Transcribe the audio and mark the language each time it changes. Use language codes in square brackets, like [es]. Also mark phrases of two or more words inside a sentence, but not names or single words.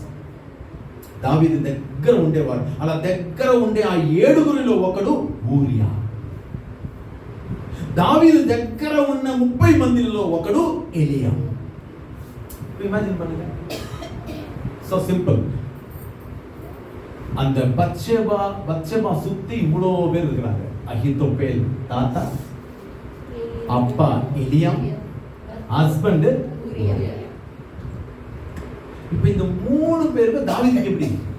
[te] దావీదు దగ్గర ఉండేవాడు. అలా దగ్గర ఉండే ఆ 7 ఒకడు ఊరియా. దావీదు దగ్గర ఉన్న 30 మందిలో ఒకడు ఎలియా. [en] ఇమాజిన్ பண்ணுங்க. so simple. [ta] அந்த பத்ஷெபா சுத்தி இவ்வளோ பேர் இருக்கிறாங்க. அஹீத்தோபேல் தாத்தா, அப்பா எலியாம், ஹஸ்பண்ட் ஊரியா. இப்போ இந்த 3 பேருக்கு தாவீதுக்கு எப்படி?